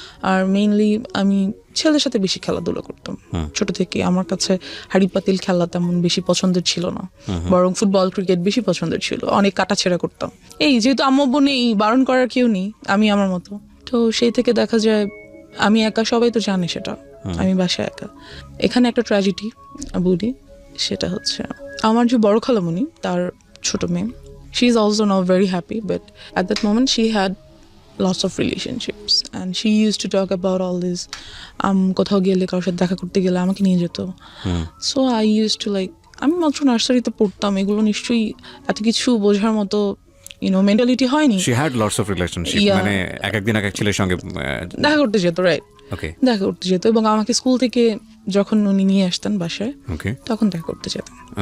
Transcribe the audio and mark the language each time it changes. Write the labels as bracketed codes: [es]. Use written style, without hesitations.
[bn] আর mainly আমি ছেলেদের সাথে বেশি খেলাধুলা করতাম ছোট থেকে। আমার কাছে হাড়ি পাতিল খেলা তেমন বেশি পছন্দের ছিল না, বরং ফুটবল ক্রিকেট বেশি পছন্দের ছিল। অনেক কাটাছেড়া করতাম। যেহেতু আম্মু নেই, বারণ করার কেউ নেই, আমি আমার মতো। তো সেই থেকে দেখা যায় আমি একা, সবাই তো জানে সেটা, আমি বাসায় একা। এখানে একটা ট্র্যাজেডি বলি, সেটা হচ্ছে আমার যে বড় খালামণি, তার ছোট মেয়ে, [en] she is also not very happy, but at that moment she had lots of relationships and she used to talk about all this. [bn] কোথাও গেলে, কারোর সাথে দেখা করতে গেলে আমাকে নিয়ে যেত। [en] So I used to [bn] আমি মাত্র নার্সারিতে পড়তাম, এগুলো নিশ্চয়ই এত কিছু বোঝার মতো মেন্টালিটি হয়নি। [en] She had lots of relationship, [bn] মানে একদিন এক ছেলের সঙ্গে দেখা করতে যেত, রাইট? দেখা করতে যেত, এবং আমাকে স্কুল থেকে যখন উনি নিয়ে আসতেন বাসায়, তখন দেখা করতে যেতাম।